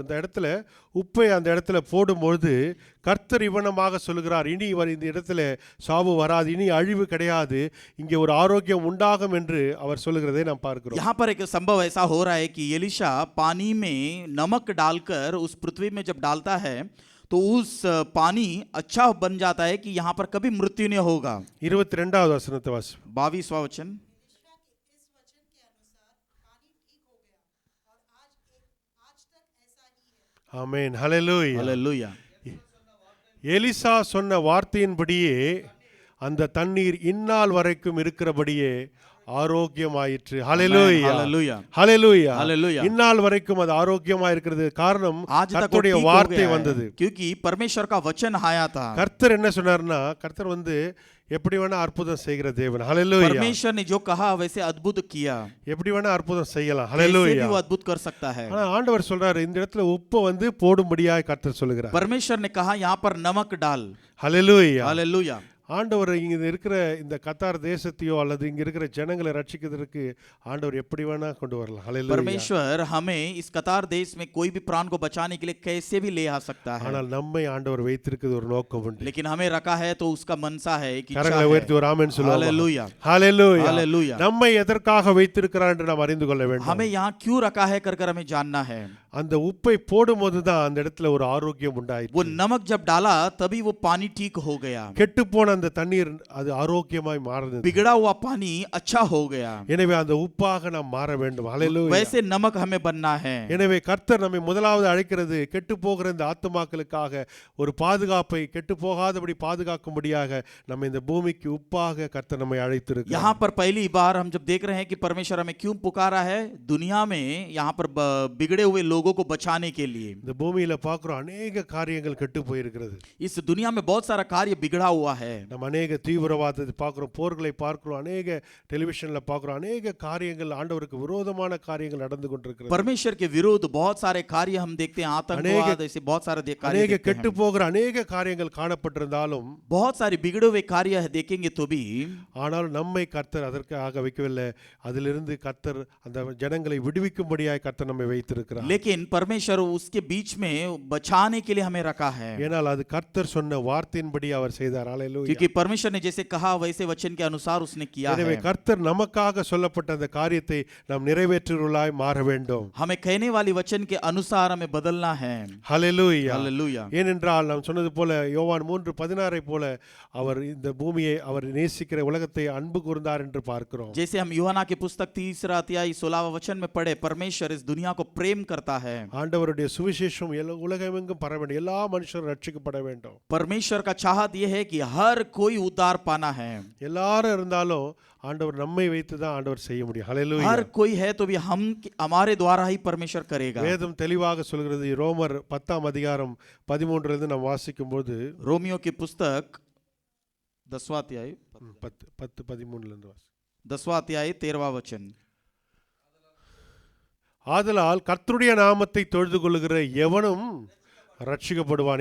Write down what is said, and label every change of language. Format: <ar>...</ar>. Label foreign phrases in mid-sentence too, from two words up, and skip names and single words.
<ta>இந்த இடத்துல உப்பை அந்த இடத்துல போடும்பொழுது கர்த்தர் இவனமாக சொல்கிறார், இனி இந்த இடத்துல சாவு வராது, இனி அழிவு கிடையாது, இங்கே ஒரு ஆரோக்கியம் உண்டாகும் என்று அவர் சொல்லுகிறதை நாம் பார்க்கிறோம்.</ta> <hi>यहाँ पर एक संभव ऐसा हो रहा है कि एलिशा पानी में नमक डालकर उस पृथ्वी में जब डालता है तो उस पानी अच्छा बन जाता है कि यहाँ पर कभी मृत्यु नहीं होगा।</hi> <ta>22வது வசனத்தை வாசி.</ta> <hi>22वां वचन।</hi> <ta>ஆமென். ஹalleluya.</ta> <hi>हालेलुया।</hi> <ta>எலிசா சொன்ன வார்த்தையின்படியே அந்த தண்ணீர் இந்நாள் வரைக்கும் இருக்கிறபடியே ஆரோக்கியமாயிற்று. ஹalleluya.</ta> <hi>हालेलुया।</hi> <ta>ஹalleluya.</ta> <hi>हालेलुया।</hi> <ta>இந்நாள் வரைக்கும் அது ஆரோக்கியமா இருக்கிறது காரணம்</ta> <hi>आज तक वो</hi> <ta>கர்த்தருடைய</ta> <hi>ठीक हो</hi> <ta>வார்த்தை</ta> <hi>गया</hi> <ta>வந்தது.</ta> <hi>है क्योंकि परमेश्वर का वचन आया था।</hi> <ta>கர்த்தர் என்ன சொன்னார்னா, கர்த்தர் எப்படி வேணா அற்புதம் செய்கிற தேவன். ஹalleluya.</ta> <hi>परमेश्वर ने जो कहा वैसे अद्भुत किया।</hi> <ta>எப்படி வேணா அற்புதம் செய்யலாம்.</ta> <hi>कैसे भी</hi> <ta>ஹalleluya.</ta> <hi>वो अद्भुत कर सकता है।</hi> <ta>ஆனா ஆண்டவர் சொல்றாரு இந்த இடத்துல உப்பு போடும்படியாய் கர்த்தர் சொல்லுகிறார்.</ta> <hi>परमेश्वर ने कहा यहाँ पर नमक डाल।</hi> <ta>ஹalleluya.</ta> <hi>हालेलुया।</hi> <ta>ஆண்டவர் இங்க இருக்கிற இந்த கத்தார் தேசத்தையோ அல்லது இங்க இருக்கிற ஜனங்களை ரட்சிக்கிறதுக்கு ஆண்டவர் எப்படி வேணா கொண்டு வரலாம். ஹalleluya.</ta> <hi>परमेश्वर हमें इस कतार देश में कोई भी प्राण को बचाने के लिए कैसे भी ले आ सकता है।</hi> <ta>ஆனால் நம்மை ஆண்டவர் வைத்திருக்கிறது ஒரு நோக்கம் உண்டு.</ta> <hi>लेकिन हमें रखा है तो उसका मनसा है कि</hi> <ta>கரங்களை உயர்த்தி ஒரு ஆமென் சொல்லுவோம்.</ta> <hi>हालेलुया।</hi> <ta>ஹalleluya.</ta> <hi>हालेलुया।</hi> <ta>நம்மை எதற்காக வைத்திருக்கிறார் என்று நாம் அறிந்து கொள்ள வேண்டும்.</ta> <hi>हमें यहाँ क्यों रखा है कर हमें जानना है।</hi> <ta>அந்த உப்பை போடும்போது தான் அந்த இடத்துல ஒரு ஆரோக்கியம் உண்டாயிற்று.</ta> <hi>वो नमक जब डाला तभी वो पानी ठीक हो गया।</hi> <ta>கெட்டு போன அந்த தண்ணீர் அது ஆரோக்கியமாய் மாறினது.</ta> <hi>बिगड़ा हुआ पानी अच्छा हो गया।</hi> <ta>எனவே அந்த உப்பாக நாம் மாற வேண்டும். ஹalleluya.</ta> <hi>वैसे नमक हमें बनना है।</hi> <ta>எனவே கர்த்தர் நம்மை முதலாவது அழைக்கிறது கெட்டு போகிற இந்த ஆத்துமாக்களுக்காக ஒரு பாதுகாப்பை, கெட்டு போகாதபடி பாதுகாக்கும்படியாக நம்ம இந்த பூமிக்கு உப்பாக கர்த்தர் நம்மை அழைத்திருக்கிறார்.</ta> <hi>यहाँ पर पहली बार हम जब देख रहे हैं कि परमेश्वर हमें क्यों पुकारा है दुनिया में, यहाँ पर बिगड़े हुए लोगों को बचाने के लिए।</hi> <ta>இந்த பூமியில பார்க்கிறோம் அநேக காரியங்கள் கெட்டு போயிருக்கிறது.</ta> <hi>इस दुनिया में बहुत सारा कार्य बिगड़ा हुआ है।</hi> <ta>நம்ம அநேக தீவிரவாதத்தை பார்க்கிறோம், போர்களை பார்க்கிறோம், அநேக டெலிவிஷன்ல பார்க்கிறோம், அநேக காரியங்கள் ஆண்டவருக்கு விரோதமான காரியங்கள் நடந்து கொண்டிருக்கிறது.</ta> <hi>परमेश्वर के विरुद्ध बहुत सारे कार्य हम देखते हैं, आतंकवाद ऐसे बहुत सारे कार्य</hi> <ta>அநேக</ta> <hi>देखते</hi> <ta>கெட்டு</ta> <hi>हैं।</hi> <ta>போகிற அநேக காரியங்கள் காணப்பட்டிருந்தாலும்</ta> <hi>बहुत सारे बिगड़े हुए कार्य देखेंगे तो भी</hi> <ta>ஆனால் நம்மை கர்த்தர் அதற்காக வைக்கவில்லை. அதிலிருந்து கர்த்தர் அந்த ஜனங்களை விடுவிக்கும்படியாய் கர்த்தர் நம்மை வைத்திருக்கிறார்.</ta> <hi>लेकिन परमेश्वर उसके बीच में बचाने के लिए हमें रखा है।</hi> <ta>ஏனால் அது கர்த்தர் சொன்ன வார்த்தையின்படி அவர் செய்தார். ஹalleluya.</ta> <hi>क्योंकि परमेश्वर ने जैसे कहा वैसे वचन के अनुसार उसने किया</hi> <ta>எனவே</ta> <hi>है।</hi> <ta>கர்த்தர் நமக்காக சொல்லப்பட்ட அந்த காரியத்தை நாம் நிறைவேற்றுவர்களாய் மாற வேண்டும்.</ta> <hi>हमें कहने वाली वचन के अनुसार हमें बदलना है।</hi> <ta>ஹalleluya.</ta> <hi>हालेलुया।</hi> <ta>ஏனென்றால் நாம் சொன்னது போல யோவான் 3:16 போல அவர் இந்த பூமியை அவர் நேசிக்கிற உலகத்தை அன்பு கூர்ந்தார் என்று பார்க்கிறோம்.</ta> <hi>जैसे हम यूहन्ना की पुस्तक 3 अध्याय 16 वचन में पढ़े, परमेश्वर इस दुनिया को प्रेम करता है।</hi> <ta>ஆண்டவருடைய சுவிசேஷம் உலகமெங்கும் பரவ வேண்டும், எல்லா மனுஷரும் ரட்சிக்கப்பட வேண்டும்.</ta> <hi>परमेश्वर का चाहत यह है कि हर कोई उद्धार पाना है,</hi> <ta>எல்லாரும் இருந்தாலும் ஆண்டவர் நம்மை வைத்து தான் ஆண்டவர் செய்ய முடியும். ஹalleluya.</ta> <hi>हर कोई है तो भी हम हमारे द्वारा ही परमेश्वर करेगा।</hi> <ta>வேதம் தெளிவாக சொல்கிறது. ரோமர் 10ஆம் அதிகாரம் 13 இருந்து நாம் வாசிக்கும்போது</ta> <hi>रोमियो की पुस्तक 10वां अध्याय</hi> <ta>13 இருந்து</ta> <hi>10वां अध्याय 13वां वचन।</hi> <ta>ஆதலால் கர்த்தருடைய நாமத்தை தொழுது கொள்ளுகிற எவனும் ரட்சிக்கப்படுவான்.</ta>